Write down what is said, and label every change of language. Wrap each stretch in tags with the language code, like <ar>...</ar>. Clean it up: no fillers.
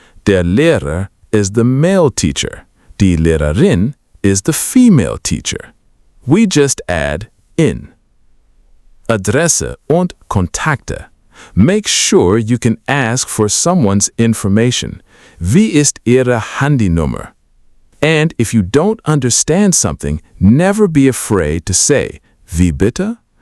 <en>Der Lehrer is the male teacher. Die Lehrerin is the female teacher. We just add in.</en> <de>Adresse und Kontakte.</de> <en>Make sure you can ask for someone's information.</en> <de>Wie ist Ihre Handynummer?</de> <en>And if you don't understand something, never be afraid to say,</en> <de>wie bitte?</de>